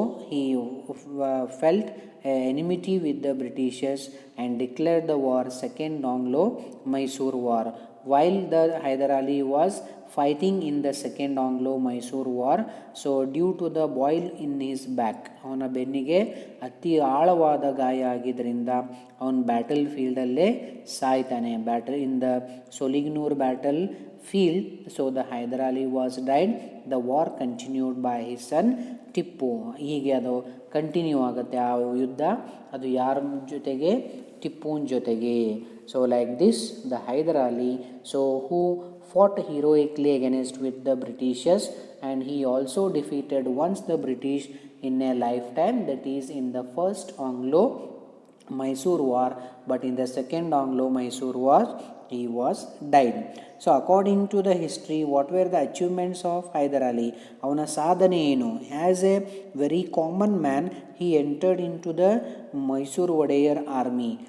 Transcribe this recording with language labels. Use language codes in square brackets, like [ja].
[en] He felt enmity with the Britishers and declared the war, second Anglo Mysore war. While the Hyder Ali was fighting in the second Anglo Mysore war, due to the boil in his back, [kn] ಅವನ ಬೆನ್ನಿಗೆ ಅತಿ ಆಳವಾದ ಗಾಯ ಆಗಿದ್ದರಿಂದ ಅವನ battle ಫೀಲ್ಡಲ್ಲೇ ಸಾಯ್ತಾನೆ. [en] In the Sholinghur battle field, the Hyder Ali was died. The war continued by his son Tipu. [kn] ಹೀಗೆ ಅದು continue ಆಗುತ್ತೆ ಆ ಯುದ್ಧ. ಅದು ಯಾರ ಜೊತೆಗೆ? ಟಿಪ್ಪುವಿನ ಜೊತೆಗೆ. [en] Like this the Hyder Ali who fought heroically against with the Britishers, and he also defeated once the British in a lifetime, that is in the first Anglo-Mysore war, but in the second Anglo-Mysore war he was died. According to the history, what were the achievements of Hyder Ali? [kn] ಅವನ ಸಾಧನೆ ಏನು? [en] As a very common man he entered into the Mysore Wodeyar army.